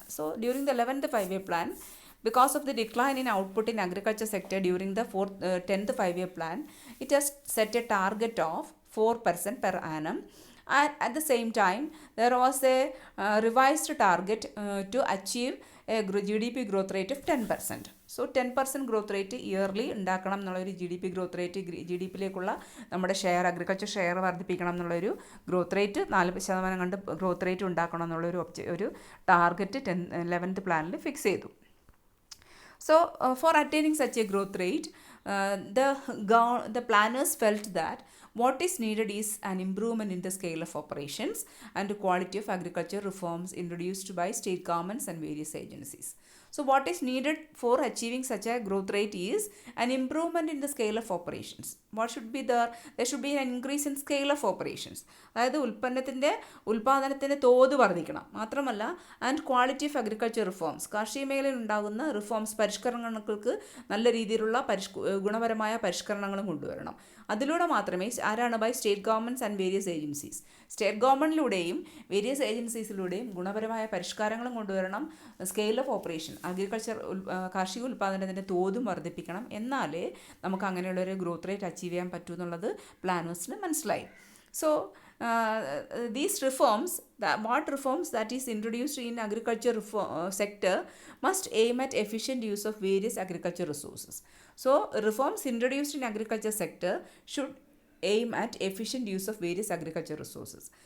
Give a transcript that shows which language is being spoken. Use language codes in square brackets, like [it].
[en] So during the 11th 5-year plan, because of the decline in output in agriculture sector during the 10th 5-year plan, it has set a target of 4% per annum, At the same time, there was a revised target to achieve a GDP growth rate of 10%. [ml] So 10% growth rate yearly ഉണ്ടാക്കണം എന്നുള്ളൊരു GDP growth rate, GDP-യിലേക്കുള്ള നമ്മുടെ share, agriculture share വർദ്ധിപ്പിക്കണം എന്നുള്ളൊരു growth rate 4% കണ്ട് growth rate ഉണ്ടാക്കണം എന്നുള്ളൊരു ഒരു target 11th പ്ലാനിൽ ഫിക്സ് ചെയ്തു. [en] So, for attaining such a growth rate, the planners felt that what is needed is an improvement in the scale of operations and quality of agriculture reforms introduced by state governments and various agencies. So, what is needed for achieving such a growth rate is an improvement in the scale of operations. What should be there? There should be an increase in scale of operations. [ml] അതായത് ഉൽപ്പാദനത്തിൻ്റെ തോത് വർദ്ധിക്കണം. മാത്രമല്ല, [en] and quality of agriculture reforms, [ml] കാർഷിക മേഖലയിൽ ഉണ്ടാകുന്ന reforms, പരിഷ്കരണങ്ങൾക്ക് നല്ല രീതിയിലുള്ള ഗുണപരമായ പരിഷ്കരണങ്ങളും കൊണ്ടുവരണം. അതിലൂടെ മാത്രമേ [en] by state governments and various agencies, [ml] state ഗവൺമെൻറ്റിലൂടെയും various ഏജൻസീസിലൂടെയും ഗുണപരമായ പരിഷ്കാരങ്ങളും കൊണ്ടുവരണം. സ്കെയിൽ ഓഫ് ഓപ്പറേഷൻ, അഗ്രികൾച്ചർ കാർഷിക ഉൽപ്പാദനത്തിൻ്റെ തോതും വർദ്ധിപ്പിക്കണം. എന്നാലേ നമുക്ക് അങ്ങനെയുള്ളൊരു ഗ്രോത്ത് റേറ്റ് അച്ചീവ് ചെയ്യാൻ പറ്റൂ എന്നുള്ളത് പ്ലാനേഴ്സിന് മനസ്സിലായി. [en] So these reforms, what reforms that is introduced in agriculture sector must aim at efficient use of various agriculture resources. So reforms introduced in agriculture sector should aim at efficient use of various agriculture resources.